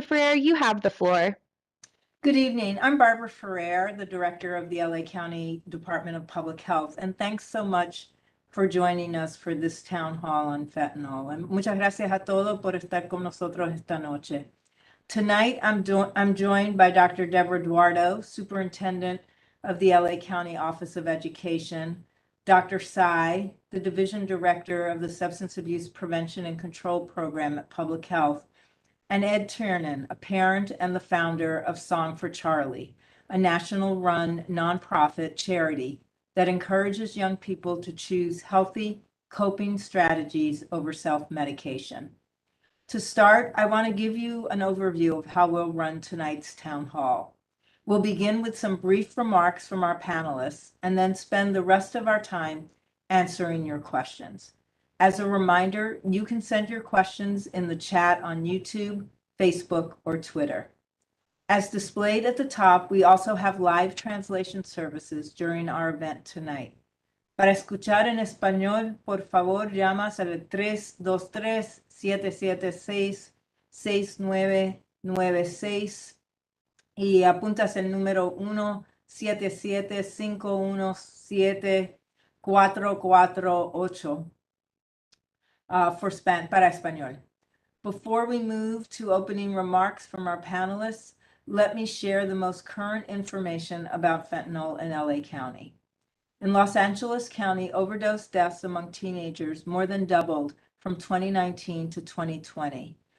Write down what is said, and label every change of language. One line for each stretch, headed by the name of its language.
English: Ferrer, you have the floor. Good evening. I'm Barbara Ferrer, the director of the LA County Department of Public Health, and thanks so much for joining us for this town hall on fentanyl.
Spanish: And muchas gracias a todos por estar con nosotros esta noche.
English: Tonight, I'm joined by Dr. Deborah Eduardo, Superintendent of the LA County Office of Education, Dr. Tsai, the Division Director of the Substance Abuse Prevention and Control Program at Public Health, and Ed Tiernan, a parent and the founder of Song for Charlie, a national-run nonprofit charity that encourages young people to choose healthy coping strategies over self-medication. To start, I want to give you an overview of how we'll run tonight's town hall. We'll begin with some brief remarks from our panelists and then spend the rest of our time answering your questions. As a reminder, you can send your questions in the chat on YouTube, Facebook, or Twitter. As displayed at the top, we also have live translation services during our event tonight.
Spanish: Para escuchar en español, por favor, llamas al 323-776-6996 y apuntas el número 1-77-517-448. Para español.
English: Before we move to opening remarks from our panelists, let me share the most current information about fentanyl in LA County. In Los Angeles County, overdose deaths among teenagers more than doubled from 2019 to 2020.